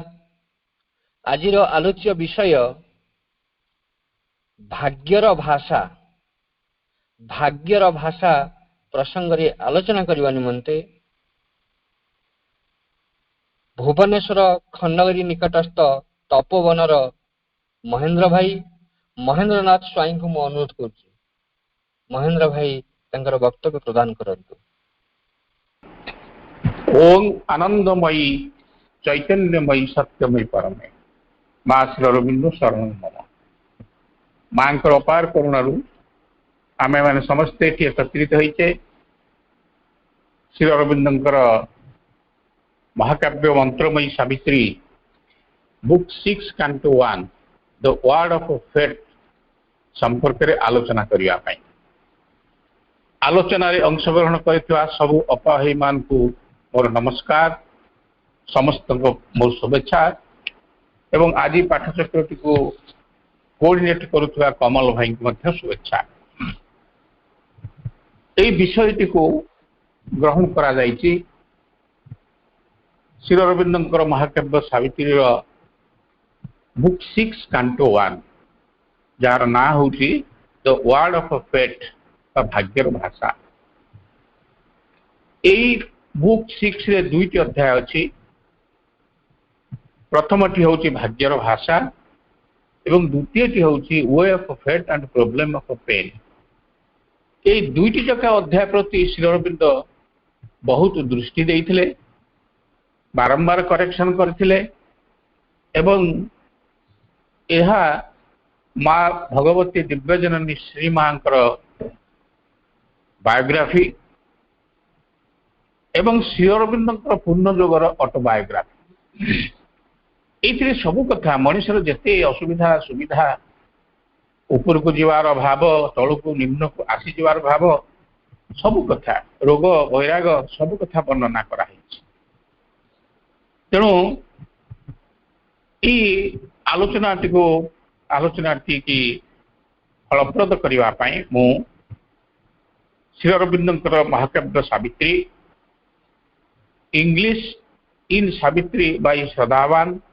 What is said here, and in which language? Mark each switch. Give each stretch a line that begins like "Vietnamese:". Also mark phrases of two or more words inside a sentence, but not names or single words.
Odia: ଆଜି ଆଲୋଚ୍ୟ ବିଷୟ ଭାଗ୍ୟର ଭାଷା ପ୍ରସଙ୍ଗ ରେ ଆଲୋଚନା କରିବା ନିମନ୍ତେ ଭୁବନେଶ୍ୱର ଖଣ୍ଡଗିରି ନିକଟସ୍ଥ ତପୋବନର ମହେନ୍ଦ୍ରନାଥ ସ୍ୱାଇଁ କୁ ମୁଁ ଅନୁରୋଧ କରୁଛି। ମହେନ୍ଦ୍ର ଭାଇ ତାଙ୍କର ବକ୍ତବ୍ୟ ପ୍ରଦାନ କରନ୍ତୁ।
Sanskrit: ओम आनंदमयी चैतन्यमयी सत्यमयी परमे मां श्री अरविंद शरण मम।
Odia: ମା' ଅପାର କରୁଣାରୁ ଆମେ ମାନେ ସମସ୍ତେ ଏକତ୍ରିତ ହୋଇଛେ ଶ୍ରୀ ଅରବିନ୍ଦର ମହାକାବ୍ୟ ମନ୍ତ୍ରମୟୀ ସାବିତ୍ରୀ बुक 6 कैंटो 1 द वर्ड ऑफ फेट ସମ୍ପର୍କ ରେ ଆଲୋଚନା କରିବା ପାଇଁ। ଆଲୋଚନା ରେ ଅଂଶଗ୍ରହଣ କରୁଥିବା ସବୁ ଆପଣ ମାନ କୁ ମୋର ନମସ୍କାର, ସମସ୍ତ କୁ ମୋର ଶୁଭେଚ୍ଛା ଏବଂ ଆଜି ପାଠଚକ୍ରଟି କୁ कोऑर्डिनेट କରୁଥିବା କମଳ ଭାଇ କୁ ମଧ୍ୟ ଶୁଭେଚ୍ଛା। ଏହି ବିଷୟଟି କୁ ଗ୍ରହଣ କରା ଯାଉଛି ଶ୍ରୀ ଅରବିନ୍ଦର ମହାକାବ୍ୟ ସାବିତ୍ରୀ बुक 6 कैंटो 1 ଯାହାର ନାଁ ହେଉଛି द वर्ड ऑफ फेट ଭାଗ୍ୟର ଭାଷା। ଏହି बुक 6 ରେ ଦୁଇଟି ଅଧ୍ୟାୟ ଅଛି। ପ୍ରଥମଟି ହେଉଛି ଭାଗ୍ୟର ଭାଷା ଏବଂ ଦ୍ୱିତୀୟଟି ହେଉଛି वे ऑफ फेट एंड प्रॉब्लम ऑफ पेन। ଏହି ଦୁଇଟି ଯାକ ଅଧ୍ୟାୟ ପ୍ରତି ଶ୍ରୀ ଅରବିନ୍ଦ ବହୁତ ଦୃଷ୍ଟି ଦେଇଥିଲେ, ବାରମ୍ବାର करेक्शन କରିଥିଲେ ଏବଂ ଏହା ମା' ଭଗବତୀ ଦିବ୍ୟଜନନୀ ଶ୍ରୀ ମାଙ୍କର बायोग्राफी ଏବଂ ଶ୍ରୀ ଅରବିନ୍ଦର ପୂର୍ଣ୍ଣ ଯୋଗର ऑटोबायोग्राफी। ଯେ ସବୁ କଥା ମନୁଷ୍ୟ ଯେତେ ଅସୁବିଧା ସୁବିଧା ଉପର କୁ ଯିବାର ଭାବ ତଳ କୁ ନିମ୍ନ କୁ ଆସି ଯିବାର ଭାବ ସବୁ କଥା ରୋଗ ବୈରାଗ ସବୁ କଥା ବର୍ଣ୍ଣନା କରା ହେ। ତେଣୁ ଆଲୋଚନାଟି କି ଫଳପ୍ରଦ କରିବାରେ ମୁଁ ଶ୍ରୀ ଅରବିନ୍ଦର ମହାକାବ୍ୟ ସାବିତ୍ରୀ इंग्लिश इन सावित्री बाय श्रद्धावान